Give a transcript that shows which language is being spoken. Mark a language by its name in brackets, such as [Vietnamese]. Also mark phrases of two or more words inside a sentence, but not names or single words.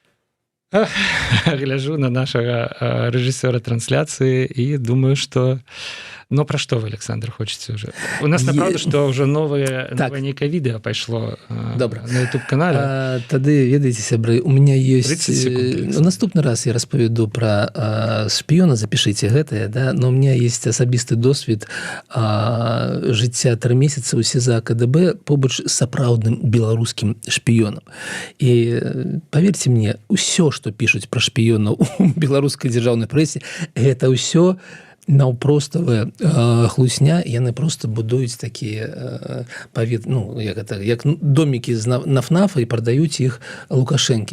[Belarusian] Гляжу на нашага рэжысёра трансляцыі і думаю, што пра што вы, Александр, хочаце ўжо? У нас, направда, што ўжо новае нейкае відэа пайшло на YouTube-канале. Тады, ведаеце, сябры, [Russian] у меня [Belarusian] ёсць... Наступны раз я распавяду пра шпіёна, запішыце гэтае, да? [Russian] Но у меня есть [Belarusian] асабісты досвед жыцця 3 месяцы ў СІЗА КДБ побач з сапраўдным беларускім шпіёнам. І, паверьце мне, усё, што пішуць пра шпіёнаў у беларускай дзяржаўнай прэсе, гэта ўсё наўпроставая хлусня, яны просто будуюць такія як домікі з нафнафа і прадаюць іх Лукашэнкі.